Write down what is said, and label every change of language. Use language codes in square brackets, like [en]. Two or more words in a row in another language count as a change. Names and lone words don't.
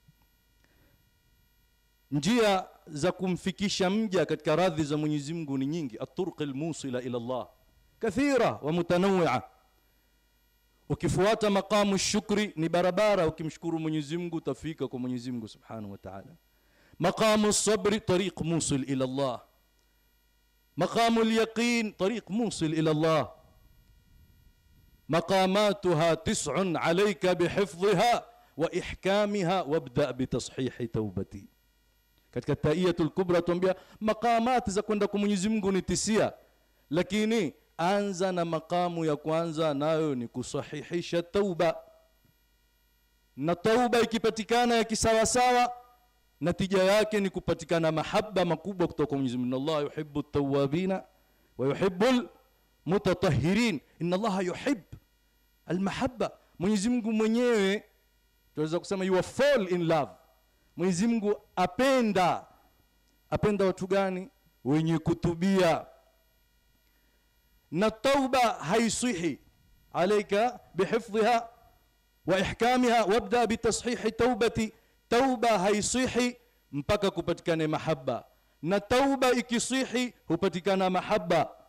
[sw] Njia za kumfikisha mja katika radhi za Mwenyezi Mungu ni nyingi. [ar] الطرق الموصلة إلى الله كثيرة ومتنوعة. [sw] Ukifuata [ar] مقام شكر [sw] ni barabara, ukimshukuru Mwenyezi Mungu utafika kwa Mwenyezi Mungu [ar] سبحانه وتعالى. مقام الصبر طريق موصل إلى الله. مقام اليقين طريق موصل إلى الله. مقاماتها 9 عليك بحفظها وإحكامها وابدأ بتصحيح توبتي. [sw] katika Taiyatul Kubra tuambia maqamat za kwenda kwa Mwenyezi Mungu ni 9, lakini anza na maqamu ya kwanza, nayo ni kusahihisha tauba. Na tauba ikipatikana ya kisawa sawa, natija yake ni kupatikana mahaba makubwa kutoka kwa Mwenyezi Mungu. [ar] الله يحب التوابين ويحب المتطهرين. إن الله يحب المحبة. [sw] Mwenyezi Mungu mwenyewe tunaweza kusema [en] you fall in love. [sw] Mwenyezi Mungu apenda watu gani? Wenye kutubia. Na tauba haisihi [ar] عليك بحفظها وإحكامها وابدأ بتصحيح توبتي. [sw] Tauba haisihi mpaka kupatikane mahaba, na tauba ikisihi hupatikana mahaba.